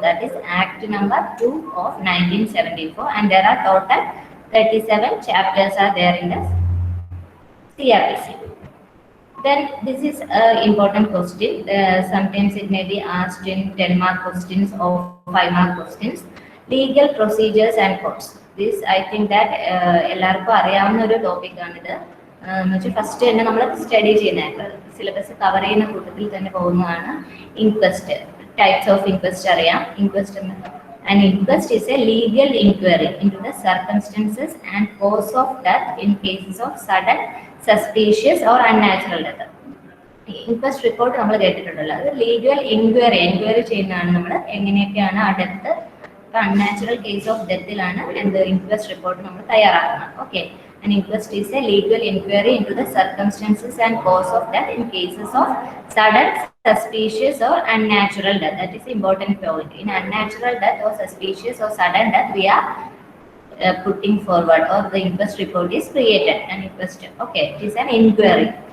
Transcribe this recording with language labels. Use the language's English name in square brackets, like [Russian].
[English] That is Act number 2 of 1974, and there are total 37 chapters are there in the CRPC. Then this is an important question. Sometimes it may be asked in 10-mark questions or 5-mark questions. Legal procedures and courts. This I think that [Malayalam] എല്ലാവർക്കും അറിയാവുന്ന ഒരു ടോപ്പിക്കാണിത്. എന്ന് വെച്ചാൽ first തന്നെ നമ്മൾ study ചെയ്യുന്ന syllabus cover ചെയ്യുന്ന കൂട്ടത്തിൽ തന്നെ പോകുന്നതാണ് ഇൻക്വസ്റ്റ്. ടൈപ്സ് ഓഫ് ഇൻക്വസ്റ്റ് അറിയാം. [English] Inquest An inquest is a legal inquiry into the circumstances and cause of death in cases of sudden, suspicious or unnatural death. [Malayalam] Inquest report നമ്മൾ കേട്ടിട്ടുണ്ടല്ലോ, അത് legal enquiry ചെയ്യുന്നതാണ്. നമ്മൾ എങ്ങനെയൊക്കെയാണ് ആ ഡെത്ത്, അൺനാച്ചുറൽ കേസ് ഓഫ് ഡെത്തിലാണ് എന്ത് inquest report നമ്മൾ തയ്യാറാക്കുന്നത്. [English] Okay, an inquest is a legal inquiry into the circumstances and cause of death in cases of sudden, suspicious or unnatural death. That is important point. In unnatural death or suspicious or sudden death, we are putting forward, or the inquest report is created. An inquest, okay, it is an inquiry.